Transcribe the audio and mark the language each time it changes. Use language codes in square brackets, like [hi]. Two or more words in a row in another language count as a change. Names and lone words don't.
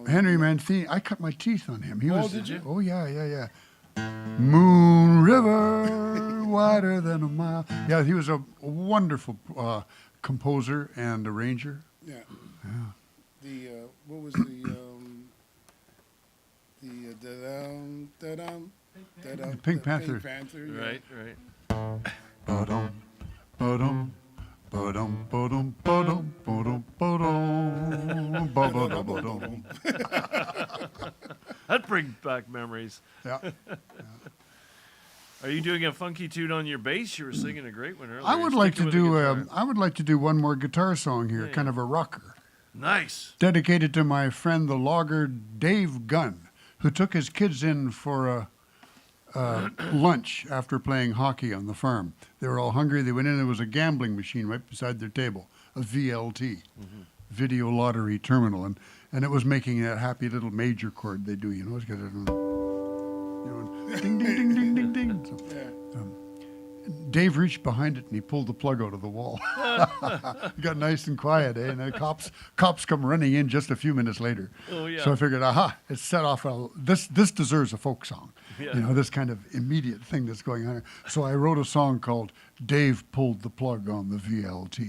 [en] Henry Mancini, I cut my teeth on him. Did you? Oh, yeah. Moon River, wider than a mile. Yeah, he was a wonderful composer and arranger. Yeah. What was the da-dum, da-dum, That, Pink the Panther. Pink Panther. Yeah. Right, right. Ba-dum, ba-dum, ba-dum, ba-dum, ba-dum, ba-dum, ba-dum, ba-ba-da-ba-dum. That brings back memories. Yeah. Are you doing a funky tune on your bass? You were singing a great one earlier. I would like Sticking to with the do. guitar. I would like to do one more guitar song here, Yeah, kind yeah. of a rocker, Nice. dedicated to my friend the logger Dave Gunn, who took his kids in for a lunch after playing hockey on the farm. They were all hungry. They went in. There was a gambling machine right beside their table, a VLT, video lottery terminal, and it was making that happy little major chord they do. You know, it's got a, ding ding ding ding ding ding. So, Yeah. Dave reached behind it and he pulled the plug out of the wall. It got nice and quiet, eh? And the cops come running in just a few minutes later. Oh, yeah. So I figured, aha, it's set off. This deserves a folk song. Yeah. You know, this kind of immediate thing that's going on. So I wrote a song called "Dave Pulled the Plug on the VLT."